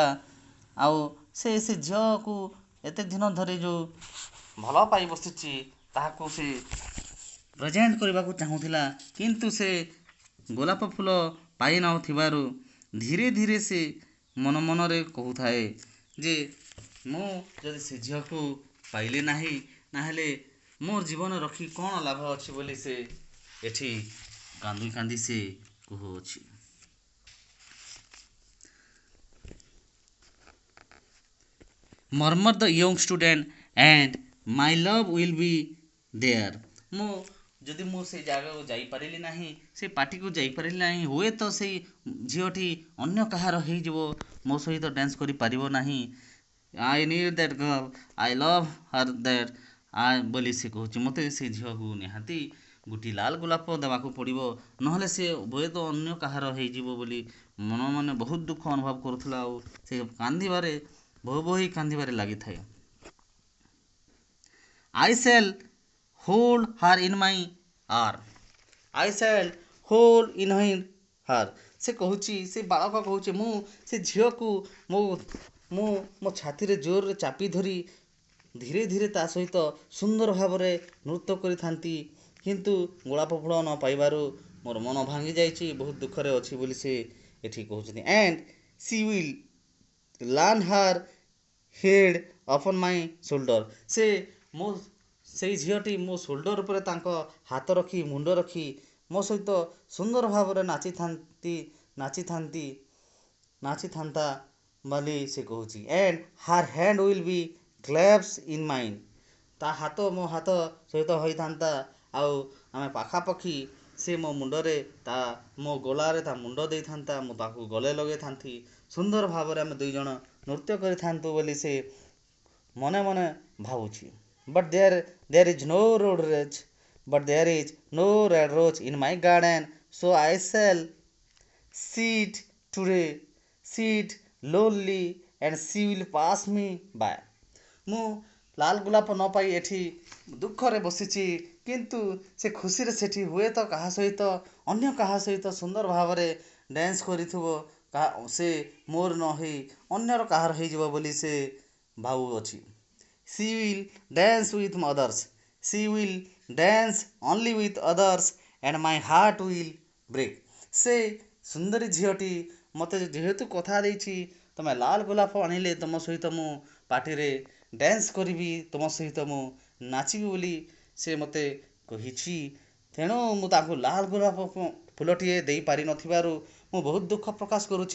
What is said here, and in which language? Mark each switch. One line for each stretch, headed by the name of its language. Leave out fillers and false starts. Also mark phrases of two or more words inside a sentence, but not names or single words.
Odia: ଆଉ ସେ ଝିଅକୁ ଏତେ ଦିନ ଧରି ଯେଉଁ ଭଲ ପାଇ ବସିଛି ତାହାକୁ ସେ ପ୍ରେଜେଣ୍ଟ କରିବାକୁ ଚାହୁଁଥିଲା, କିନ୍ତୁ ସେ ଗୋଲାପ ଫୁଲ ପାଇନଥିବାରୁ ଧୀରେ ଧୀରେ ସେ ମନ ମନରେ କହୁଥାଏ ଯେ ମୁଁ ଯଦି ସେ ଝିଅକୁ ପାଇଲି ନାହିଁ, ତାହେଲେ ମୋ ଜୀବନ ରଖି କ'ଣ ଲାଭ ଅଛି ବୋଲି ସେ ଏଠି କାନ୍ଦି କାନ୍ଦି ସେ କହୁଅଛି।
English: murmur the young student and my love will be there।
Odia: ଯଦି ମୁଁ ସେଇ ଜାଗାକୁ ଯାଇପାରିଲି ନାହିଁ, ସେ ପାର୍ଟିକୁ ଯାଇପାରିଲି ନାହିଁ, ହୁଏତ ସେଇ ଝିଅଟି ଅନ୍ୟ କାହାର ହେଇଯିବ, ମୋ ସହିତ ଡ୍ୟାନ୍ସ କରିପାରିବ ନାହିଁ।
English: I need that girl, I love her that
Odia: ବୋଲି ସେ କହୁଛି। ମୋତେ ସେ ଝିଅକୁ ନିହାତି ଗୋଟିଏ ଲାଲ ଗୋଲାପ ଦେବାକୁ ପଡ଼ିବ, ନହେଲେ ସେ ହୁଏତ ଅନ୍ୟ କାହାର ହେଇଯିବ ବୋଲି ମନ ମନେ ବହୁତ ଦୁଃଖ ଅନୁଭବ କରୁଥିଲା, ଆଉ ସେ କାନ୍ଦିବାରେ ବୋହି କାନ୍ଦିବାରେ ଲାଗିଥାଏ।
English: I shall hold her in my arm, I shall hold in her।
Odia: ସେ କହୁଛି, ସେ ବାଳକ କହୁଛି, ମୁଁ ସେ ଝିଅକୁ ମୋ ଛାତିରେ ଜୋରରେ ଚାପି ଧରି ଧୀରେ ଧୀରେ ତା ସହିତ ସୁନ୍ଦର ଭାବରେ ନୃତ୍ୟ କରିଥାନ୍ତି, କିନ୍ତୁ ଗୋଲାପ ଫୁଲ ନ ପାଇବାରୁ ମୋର ମନ ଭାଙ୍ଗି ଯାଇଛି, ବହୁତ ଦୁଃଖରେ ଅଛି ବୋଲି ସେ ଏଠି କହୁଛନ୍ତି।
English: and she will lean her head upon my shoulder,
Odia: ସେଇ ଝିଅଟି ମୋ ସୋଲ୍ଡର ଉପରେ ତାଙ୍କ ହାତ ରଖି, ମୁଣ୍ଡ ରଖି ମୋ ସହିତ ସୁନ୍ଦର ଭାବରେ ନାଚିଥାନ୍ତା ବୋଲି ସେ କହୁଛି।
English: and her hand will be clasped in mine,
Odia: ତା ହାତ ମୋ ହାତ ସହିତ ହୋଇଥାନ୍ତା, ଆଉ ଆମେ ପାଖାପାଖି, ସେ ମୋ ମୁଣ୍ଡରେ ମୋ ଗଳାରେ ତା ମୁଣ୍ଡ ଦେଇଥାନ୍ତା, ମୁଁ ତାକୁ ଗଳେ ଲଗେଇଥାନ୍ତି, ସୁନ୍ଦର ଭାବରେ ଆମେ ଦୁଇ ଜଣ ନୃତ୍ୟ କରିଥାନ୍ତୁ ବୋଲି ସେ ମନେ ମନେ ଭାବୁଛି।
English: but there is no red rose in my garden, so I shall sit lonely and she will pass me by।
Odia: ମୁଁ ଲାଲ ଗୋଲାପ ନ ପାଇ ଏଠି ଦୁଃଖରେ ବସିଛି, କିନ୍ତୁ ସେ ଖୁସିରେ ସେଠି ହୁଏତ ଅନ୍ୟ କାହା ସହିତ ସୁନ୍ଦର ଭାବରେ ଡ୍ୟାନ୍ସ କରିଥିବ, ସେ ମୋର ନ ହେଇ ଅନ୍ୟର କାହାର ହେଇଯିବ ବୋଲି ସେ ଭାବୁଅଛି।
English: she will dance with others, she will dance only with others and my heart will break।
Odia: ସେ ସୁନ୍ଦରୀ ଝିଅଟି ମୋତେ ଯେହେତୁ କଥା ଦେଇଛି ତମେ ଲାଲ ଗୋଲାପ ଆଣିଲେ ତମ ସହିତ ମୁଁ ପାର୍ଟିରେ ଡ୍ୟାନ୍ସ କରିବି, ତମ ସହିତ ମୁଁ ନାଚିବି ବୋଲି ସେ ମୋତେ କହିଛି। ତେଣୁ ମୁଁ ତାଙ୍କୁ ଲାଲ ଗୋଲାପ ଫୁଲଟିଏ ଦେଇପାରିନଥିବାରୁ ମୁଁ ବହୁତ ଦୁଃଖ ପ୍ରକାଶ କରୁଛି।